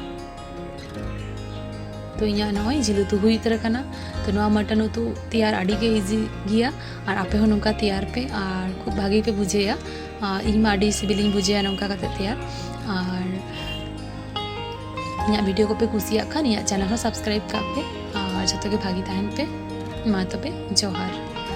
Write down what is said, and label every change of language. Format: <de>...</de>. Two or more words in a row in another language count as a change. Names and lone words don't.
<sat>तो इना नोय जिल उतु हुई उतर काना तो नोआ मटन उतु तैयार आडी गे इजी गिया और आपे हो नोंका तैयार पे और खूब भागी पे बुझेया इन आडी सिबिलिंग बुझेया नोंका काते तैयार। और ᱤᱧᱟᱹᱜ ᱵᱷᱤᱰᱤᱭᱳ ᱠᱚᱯᱮ ᱠᱩᱥᱤᱭᱟᱜ ᱠᱷᱟᱱ ᱤᱧᱟᱹᱜ ᱪᱮᱱᱮᱞ ᱦᱚᱸ ᱥᱟᱵᱥᱠᱨᱟᱭᱤᱵ ᱠᱟᱜ ᱯᱮ ᱟᱨ ᱡᱚᱛᱚ ᱜᱮ ᱵᱷᱟᱜᱤ ᱛᱟᱦᱮᱱ ᱯᱮ ᱢᱟ ᱛᱚᱵᱮ ᱡᱚᱦᱟᱨ।</sat>